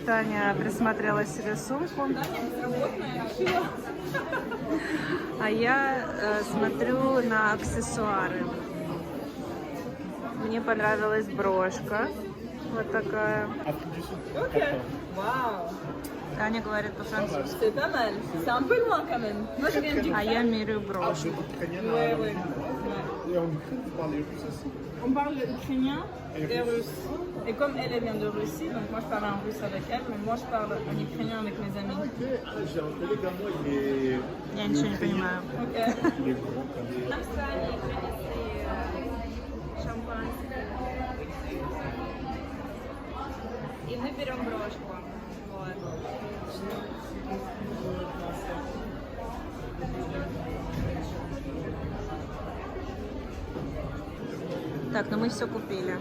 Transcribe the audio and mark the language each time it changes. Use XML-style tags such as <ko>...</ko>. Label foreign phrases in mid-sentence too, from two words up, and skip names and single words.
<ru>Таня присмотрела себе сумку. А я смотрю на аксессуары. Мне понравилась брошка. Вот такая. Вау. Таня говорит по-французски.</ru> <fr>C'est pas mal. C'est un peu loin quand même. Moi, je viens du</fr> <ru>А я меряю брошку.</ru> <fr>Ouais, ouais. On parle ukrainien et russe. Et comme elle vient de Russie, donc moi je parle en russe avec elle, mais moi je parle en ukrainien avec mes amis. J'ai un collègue à moi, il est,</fr> <ru>Я ничего не понимаю.</ru> <fr>Ok. il est grand comme</fr> <ru>И мы берем брошку. Вот. Так, ну мы все купили.</ru>